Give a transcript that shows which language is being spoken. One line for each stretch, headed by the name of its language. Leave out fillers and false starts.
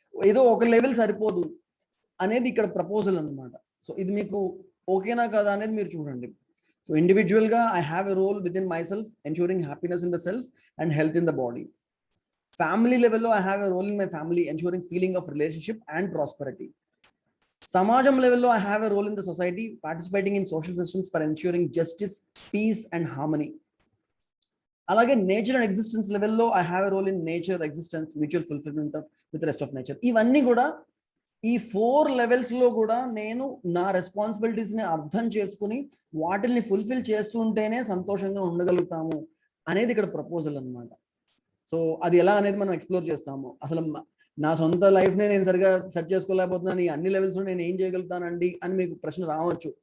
Telugu: ఏదో ఒక లెవెల్ సరిపోదు అనేది ఇక్కడ ప్రపోజల్ అన్నమాట. సో ఇది మీకు ఓకేనా కదా అనేది మీరు చూడండి.
English: So ఇండివిజువల్గా I have a role within myself ensuring happiness in the self and health in the body. Family లెవెల్లో I have a role in my family ensuring feeling of relationship and prosperity. Samajam level, I have a role in the society, participating in social systems for ensuring justice, peace, and harmony. Alage nature and existence level lo, I have a role in nature, existence, mutual fulfillment with the rest of nature.
Telugu: Ivanni kuda ee 4 levels lo kuda nenu na responsibilities ni ardham cheskuni వాటిని fulfil చేస్తుంటేనే సంతోషంగా ఉండగలుగుతాము అనేది ఇక్కడ proposal అన్నమాట. So అది ఎలా అనేది మనం explore చేస్తాము. అసలు నా సొంత లైఫ్నే నేను సరిగా సెట్ చేసుకోలేకపోతున్నాను, ఈ అన్ని లెవెల్స్లో నేను ఏం చేయగలుగుతానండి అని మీకు ప్రశ్న రావచ్చు.